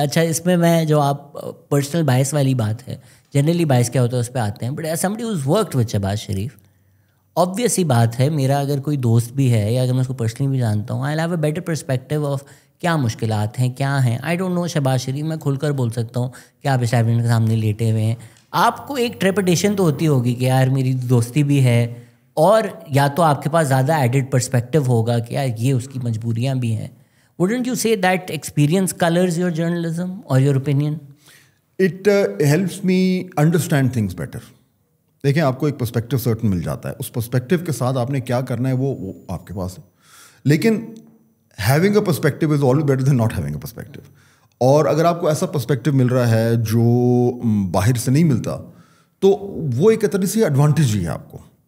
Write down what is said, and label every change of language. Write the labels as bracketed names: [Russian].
[Urdu] اچھا اس میں جو آپ پرسنل بائس والی بات ہے, جنرلی بائس کیا ہوتا ہے اس پہ آتے ہیں, but [English] somebody who's worked with [Urdu] Shahbaz Sharif, obvious ہی بات ہے, میرا اگر کوئی دوست بھی ہے یا اگر میں اس کو پرسنلی بھی جانتا ہوں, [English] I'll have a better perspective of [Urdu] کیا مشکلات ہیں, کیا ہیں. [English] I don't know [Urdu] شہباز شریف, میں کھل کر بول سکتا ہوں کہ آپ اسٹیبلمنٹ کے سامنے لیٹے ہوئے ہیں, آپ کو ایک ٹریپٹیشن تو ہوتی ہوگی کہ یار میری دوستی بھی ہے, اور یا تو آپ کے پاس زیادہ ایڈڈ پرسپیکٹو ہوگا کہ یار یہ اس کی مجبوریاں بھی ہیں. [English] Wouldn't you say that experience colors your journalism or your opinion? It helps me understand things better. [Urdu] دیکھیں آپ کو ایک پرسپیکٹو سرٹن مل جاتا ہے, اس پرسپیکٹو کے ساتھ آپ نے کیا کرنا ہے وہ آپ کے پاس ہے. [English] لیکن having a perspective is always better than not having a perspective. [Urdu] اور اگر آپ کو ایسا پرسپیکٹو مل رہا ہے جو باہر سے نہیں ملتا تو وہ ایک طرح سے ایڈوانٹیج ہی ہے آپ کو.